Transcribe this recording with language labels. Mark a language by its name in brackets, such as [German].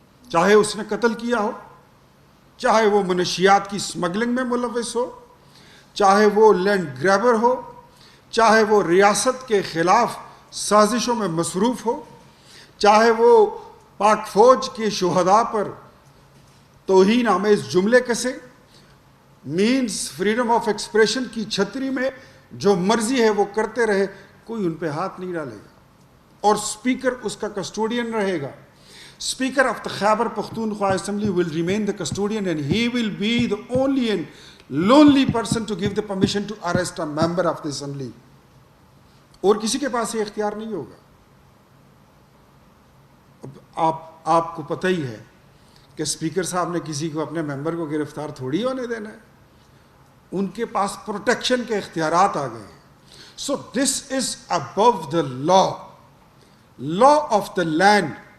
[Urdu] چاہے اس نے قتل کیا ہو، چاہے وہ منشیات کی سمگلنگ میں ملوث ہو، چاہے وہ لینڈ گریبر ہو، چاہے وہ ریاست کے خلاف سازشوں میں مصروف ہو، چاہے وہ پاک فوج کے شہداء پر توہین آمیز جملے کسے. مینز فریڈم آف ایکسپریشن کی چھتری میں جو مرضی ہے وہ کرتے رہے، کوئی ان پہ ہاتھ نہیں ڈالے گا اور اسپیکر اس کا کسٹوڈین رہے گا. [English] Speaker of the Khyber Pakhtunkhwa Assembly will remain the custodian and he will be the only and lonely person to give the permission to arrest a member of the assembly. [Urdu] اور کسی کے پاس یہ اختیار نہیں ہوگا. اب آپ کو پتہ ہی ہے کہ اسپیکر صاحب نے کسی کو اپنے ممبر کو گرفتار تھوڑی ہونے دینا ہے. ان کے پاس پروٹیکشن کے اختیارات آ گئے ہیں. [English] So this is above the law. Law of the land.